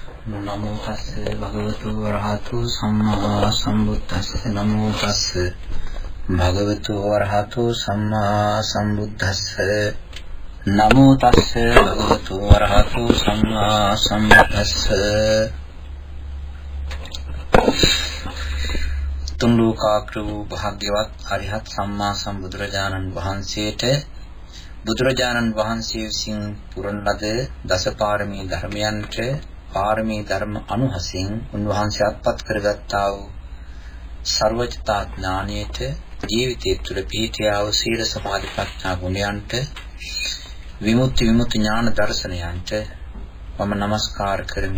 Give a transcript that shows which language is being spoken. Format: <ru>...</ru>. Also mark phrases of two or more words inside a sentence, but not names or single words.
<pi>නමෝ තස්ස භගවතු වරහතු සම්මා සම්බුද්දස්ස නමෝ තස්ස භගවතු වරහතු සම්මා සම්බුද්දස්ස නමෝ තස්ස භගවතු වරහතු සම්මා සම්බුද්දස්ස</pi> <si>තුන් ලෝකාග්‍ර වූ භාග්‍යවත් අරිහත් සම්මා සම්බුදුරජාණන් වහන්සේට බුදුරජාණන් වහන්සේ විසින් පුරන ලද දසපාරමී ධර්මයන්ට පාරමී ධර්ම අනුහසින් උන්වහන්සේ අත්පත් කරගත්තා වූ සර්වඥතා ඥානයට ජීවිතය තුළ පිහිටියා වූ සීල සමාධි ප්‍රඥා ගුණයන්ට විමුක්ති ඥාන දර්ශනයන්ට මම নমස්කාර කරමි.</si>